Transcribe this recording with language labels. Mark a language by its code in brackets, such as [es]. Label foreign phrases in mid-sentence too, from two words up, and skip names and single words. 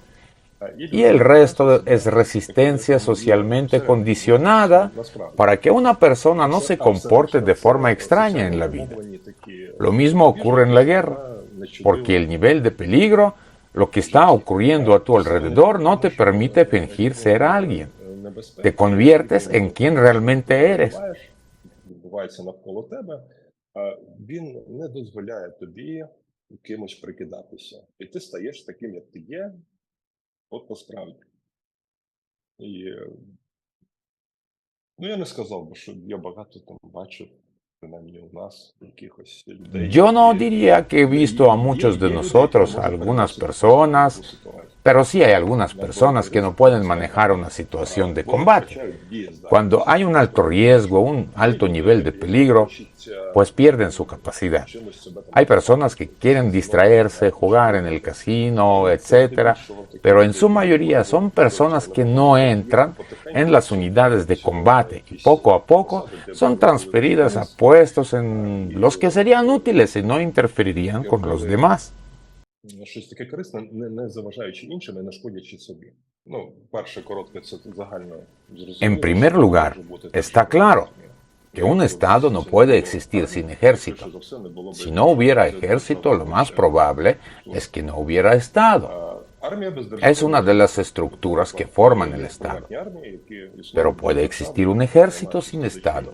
[es] Y el resto es resistencia socialmente condicionada para que una persona no se comporte de forma extraña en la vida. Lo mismo ocurre en la guerra, porque el nivel de peligro, lo que está ocurriendo a tu alrededor, no te permite fingir ser alguien. Te conviertes en quien realmente eres. [uk] Він не дозволяє тобі кимось прикидатися. І ти стаєш таким, як ти є, от насправді. І, я не сказав би, що я багато там бачив, принаймні у нас, якихось людей. [es] Yo no diría que he visto a muchos de nosotros, a algunas personas, pero sí hay algunas personas que no pueden manejar una situación de combate. Cuando hay un alto riesgo, un alto nivel de peligro, pues pierden su capacidad. Hay personas que quieren distraerse, jugar en el casino, etc., pero en su mayoría son personas que no entran en las unidades de combate y poco a poco son transferidas a puestos en los que serían útiles y no interferirían con los demás. [uk] Щось таке корисне, не заважаючи іншим і не шкодячи собі. Перше коротке, це загально зрозуміло. [es] En primer lugar, está claro que un Estado no puede existir sin ejército. Si no hubiera ejército, lo más probable es que no hubiera Estado. Es una de las estructuras que forman el Estado. Pero puede existir un ejército sin Estado.